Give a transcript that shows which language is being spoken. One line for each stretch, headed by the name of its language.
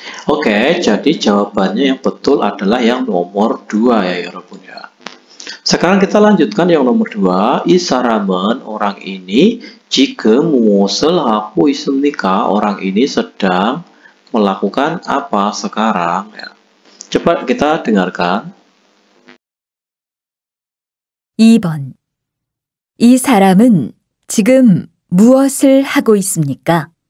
Indonesian: Oke, jadi jawabannya yang betul adalah yang nomor 2 ya 여러분 ya. Sekarang kita lanjutkan yang nomor 2.
Korean: 이 사람은
Indonesian: orang ini
Korean: 지금 무엇을 하고 있습니까?
Indonesian: Orang ini sedang melakukan apa sekarang ya. Coba kita dengarkan.
Korean: 2번 이 사람은 지금 무엇을 하고 있습니까?